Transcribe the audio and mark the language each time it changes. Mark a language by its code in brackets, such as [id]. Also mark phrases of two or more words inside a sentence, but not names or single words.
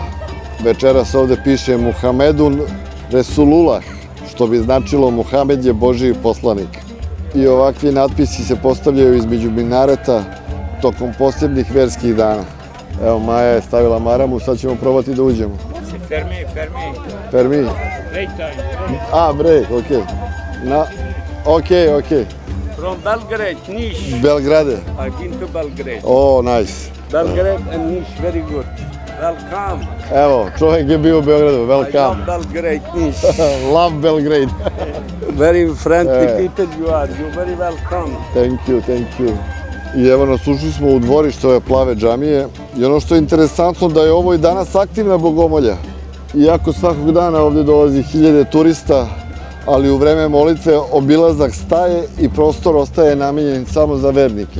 [sr] Večeras ovde piše [ar] محمد رسول الله, [sr] što bi značilo Muhamed je Božji poslanik. I ovakvi natpisi se postavljaju između minareta tokom posebnih verskih dana. Evo, Maja je stavila maramu, sad ćemo probati da uđemo. Fermi. Permi? [en] Break time. [sr] A, break, okej. Okej. [en] From Belgrade, Niš. Belgrade. I've been to Belgrade. Oh, nice. Belgrade and Niš, very good. Welcome. [sr] Evo, čovjek je bio u Beogradu, [en] I love welcome. Belgrade, Niš. Love Belgrade. Very friendly Eh. people you are. You're very welcome. Thank you. [sr] I evo nas, ušli smo u dvorište ove plave džamije i ono što je interesantno da je ovo i danas aktivna bogomolja. Iako svakog dana ovde dolazi hiljade turista, ali u vreme molitve obilazak staje i prostor ostaje namenjen samo za vernike.